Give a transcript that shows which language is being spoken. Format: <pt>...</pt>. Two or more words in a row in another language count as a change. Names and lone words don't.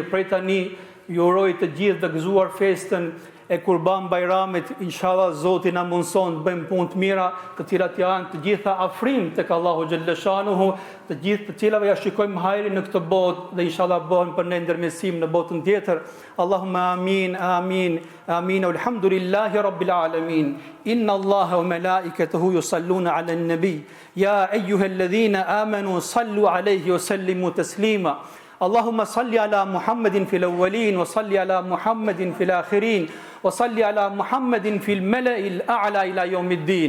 <sq>Prej tani ju uroj të gjithë të gëzuar festën e Kurban Bajramit, inshallah Zoti na mundson të bëjmë punë të mira, të cilat janë të gjitha afrim tek Allahu xhalleshanuhu, të gjithë të cilave ja shikojmë hajrin në këtë botë dhe inshallah bëhen për ne ndërmjetësim në botën tjetër.</sq> <ar>اللهم آمين آمين آمين الحمد لله رب العالمين. إن الله وملائكته يصلون على النبي. يا أيها الذين آمنوا صلوا عليه وسلموا تسليما. اللهم صل على محمد في الأولين وصل على محمد في الآخرين وصل على محمد في الملأ الأعلى إلى يوم الدين.</ar>